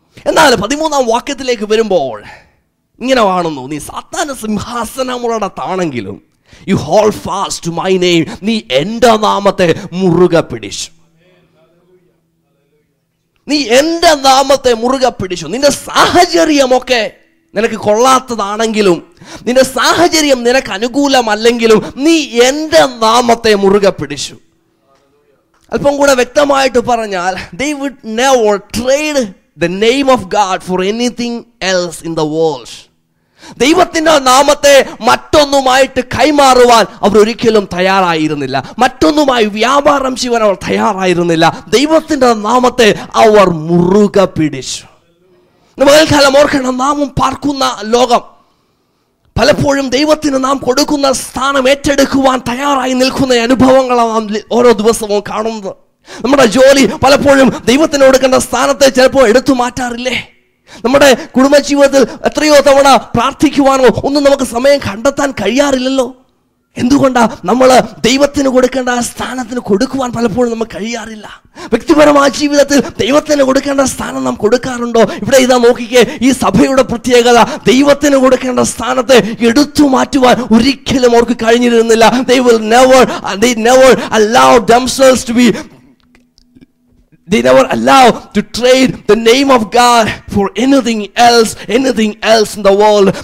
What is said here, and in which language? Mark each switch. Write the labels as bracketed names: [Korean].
[Malayalam] എന്നാൽ 13-ാം വാക്യത്തിലേക്ക് വരുമ്പോൾ ഇങ്ങനെ കാണുന്നു: നീ സാത്താൻ്റെ സിംഹാസനമുള്ളിടത്താണെങ്കിലും [English] you hold fast to my name, [Malayalam] നീ എൻ്റെ നാമത്തെ മുറുകെ പിടിച്ചു. നീ എൻ്റെ നാമത്തെ മുറുകെ പിടിച്ചു. നിന്റെ സാഹചര്യമൊക്കെ നിനക്ക് കൊള്ളാത്തതാണെങ്കിലും, നിന്റെ സാഹചര്യം നിനക്ക് അനുകൂലമല്ലെങ്കിലും നീ എൻ്റെ നാമത്തെ മുറുകെ പിടിച്ചു. അല്പം കൂടെ വ്യക്തമായിട്ട് പറഞ്ഞാൽ, [English] they would never trade the name of God for anything else in the world. [Malayalam] ദൈവത്തിൻ്റെ നാമത്തെ മറ്റൊന്നുമായിട്ട് കൈമാറുവാൻ അവർ ഒരിക്കലും തയ്യാറായിരുന്നില്ല. മറ്റൊന്നുമായി വ്യാപാരം ചെയ്യാൻ അവർ തയ്യാറായിരുന്നില്ല. ദൈവത്തിൻ്റെ നാമത്തെ അവർ മുറുകെ പിടിച്ചു. പകൽക്കാലം ഓർക്കണം, നാമും പാർക്കുന്ന ലോകം പലപ്പോഴും ദൈവത്തിന് നാം കൊടുക്കുന്ന സ്ഥാനം ഏറ്റെടുക്കുവാൻ തയ്യാറായി നിൽക്കുന്ന അനുഭവങ്ങളാണ് നാം ഓരോ ദിവസവും കാണുന്നത്. നമ്മുടെ ജോലി പലപ്പോഴും ദൈവത്തിന് കൊടുക്കേണ്ട സ്ഥാനത്തെ ചിലപ്പോൾ എടുത്തു മാറ്റാറില്ലേ? നമ്മുടെ കുടുംബജീവിതത്തിൽ എത്രയോ തവണ പ്രാർത്ഥിക്കുവാനോ ഒന്നും നമുക്ക് സമയം കണ്ടെത്താൻ കഴിയാറില്ലല്ലോ. എന്തുകൊണ്ടാ നമ്മൾ ദൈവത്തിന് കൊടുക്കേണ്ട ആ സ്ഥാനത്തിന് കൊടുക്കുവാൻ പലപ്പോഴും നമുക്ക് കഴിയാറില്ല? വ്യക്തിപരമായ ജീവിതത്തിൽ ദൈവത്തിന് കൊടുക്കേണ്ട സ്ഥാനം നാം കൊടുക്കാറുണ്ടോ? ഇവിടെ ഇതാ നോക്കിക്കേ, ഈ സഭയുടെ പ്രത്യേകത ദൈവത്തിന് കൊടുക്കേണ്ട സ്ഥാനത്തെ എടുത്തു മാറ്റുവാൻ ഒരിക്കലും അവർക്ക് കഴിഞ്ഞിരുന്നില്ല. [English] They never allow themselves to be They never allow to trade the name of God for anything else in the world.